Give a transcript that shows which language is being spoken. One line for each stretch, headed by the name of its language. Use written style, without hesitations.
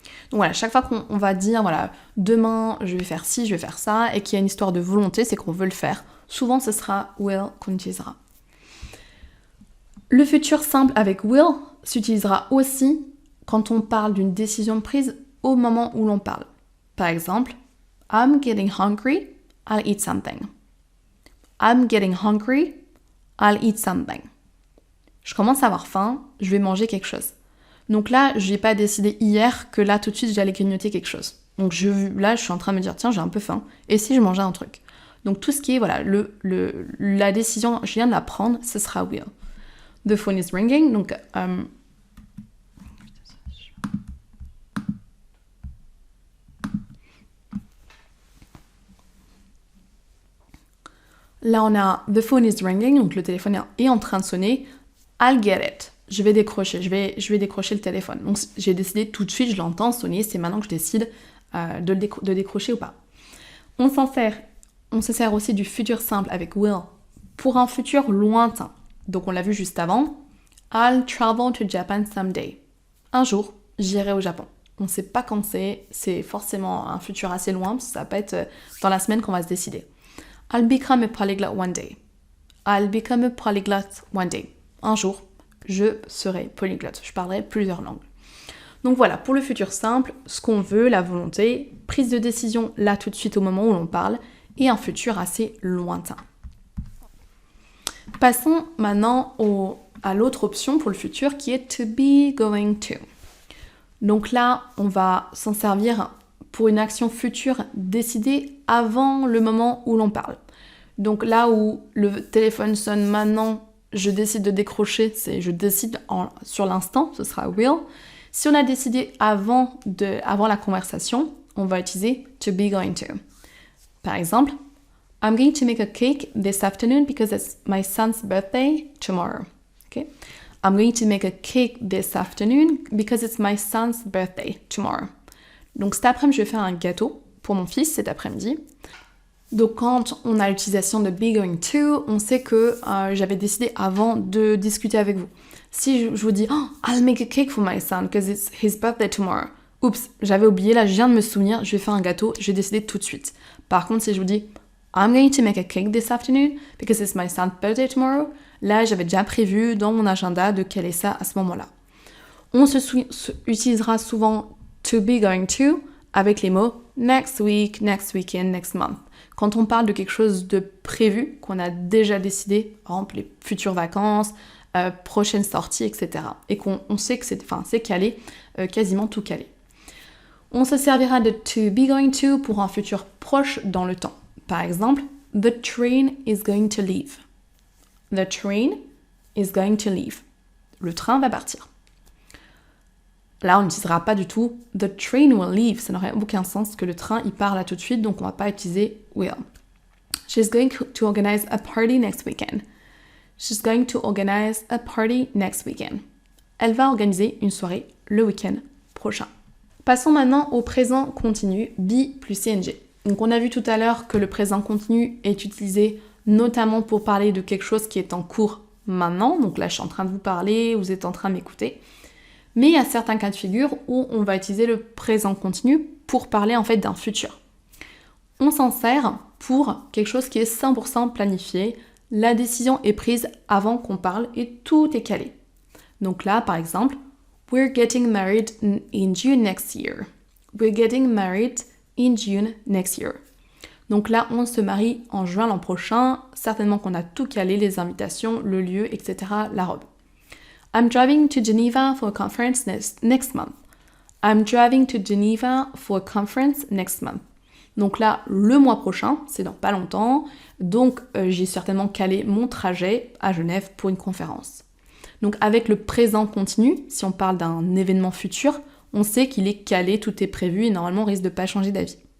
French: Donc voilà, chaque fois qu'on va dire, voilà, demain je vais faire ci, je vais faire ça, et qu'il y a une histoire de volonté, c'est qu'on veut le faire, souvent ce sera will qu'on utilisera. Le futur simple avec will s'utilisera aussi quand on parle d'une décision prise au moment où l'on parle. Par exemple,
English: I'm getting hungry, I'll eat something. I'm getting hungry, I'll eat something.
French: Je commence à avoir faim, je vais manger quelque chose. Donc là, je n'ai pas décidé hier que là, tout de suite, j'allais grignoter quelque chose. Donc là, je suis en train de me dire, tiens, j'ai un peu faim. Et si je mangeais un truc? Donc tout ce qui est, voilà, la décision, je viens de la prendre, ce sera will.
English: The phone is ringing,
French: donc... Là, on a
English: the phone is ringing,
French: donc le téléphone est en train de sonner.
English: I'll get it.
French: Je vais décrocher, je vais décrocher le téléphone. Donc j'ai décidé tout de suite, je l'entends sonner, c'est maintenant que je décide de décrocher ou pas. On se sert aussi du futur simple avec will pour un futur lointain. Donc on l'a vu juste avant.
English: I'll travel to Japan someday.
French: Un jour, j'irai au Japon. On ne sait pas quand c'est forcément un futur assez loin, parce que ça peut être dans la semaine qu'on va se décider.
English: I'll become a polyglot one day. I'll become a polyglot one day.
French: Un jour, je serai polyglotte. Je parlerai plusieurs langues. Donc voilà, pour le futur simple, ce qu'on veut, la volonté, prise de décision là tout de suite au moment où l'on parle, et un futur assez lointain. Passons maintenant à l'autre option pour le futur qui est to be going to. Donc là, on va s'en servir pour une action future décidée avant le moment où l'on parle. Donc là où le téléphone sonne maintenant, je décide de décrocher, c'est je décide sur l'instant, ce sera will. Si on a décidé avant la conversation, on va utiliser to be going to. Par exemple,
English: I'm going to make a cake this afternoon because it's my son's birthday tomorrow. Okay? I'm going to make a cake this afternoon because it's my son's birthday tomorrow.
French: Donc cet après-midi, je vais faire un gâteau pour mon fils cet après-midi. Donc quand on a l'utilisation de be going to, on sait que j'avais décidé avant de discuter avec vous. Si je vous dis
English: I'll make a cake for my son because it's his birthday tomorrow.
French: Oups, j'avais oublié, là je viens de me souvenir, je vais faire un gâteau, j'ai décidé tout de suite. Par contre, si je vous dis
English: I'm going to make a cake this afternoon because it's my son's birthday tomorrow,
French: là j'avais déjà prévu dans mon agenda de caler ça à ce moment-là. On utilisera souvent to be going to avec les mots next week, next weekend, next month. Quand on parle de quelque chose de prévu, qu'on a déjà décidé, par exemple les futures vacances, prochaines sorties, etc. Et qu'on sait que c'est calé, quasiment tout calé. On se servira de to be going to pour un futur proche dans le temps. Par exemple,
English: the train is going to leave. The train is going to leave.
French: Le train va partir. Là, on n'utilisera pas du tout
English: the train will leave.
French: Ça n'aurait aucun sens que le train, il part là tout de suite, donc on ne va pas utiliser will.
English: She's going to organize a party next weekend. She's going to organize a party next weekend.
French: Elle va organiser une soirée le week-end prochain. Passons maintenant au présent continu, be plus ing. Donc on a vu tout à l'heure que le présent continu est utilisé notamment pour parler de quelque chose qui est en cours maintenant. Donc là, je suis en train de vous parler, vous êtes en train de m'écouter. Mais il y a certains cas de figure où on va utiliser le présent continu pour parler en fait d'un futur. On s'en sert pour quelque chose qui est 100% planifié. La décision est prise avant qu'on parle et tout est calé. Donc là, par exemple,
English: we're getting married in June next year. We're getting married in June next year.
French: Donc là, on se marie en juin l'an prochain. Certainement qu'on a tout calé, les invitations, le lieu, etc., la robe.
English: I'm driving to Geneva for a conference next month. I'm driving to Geneva for a conference next month.
French: Donc là, le mois prochain, c'est dans pas longtemps, donc j'ai certainement calé mon trajet à Genève pour une conférence. Donc avec le présent continu, si on parle d'un événement futur, on sait qu'il est calé, tout est prévu et normalement on risque de pas changer d'avis.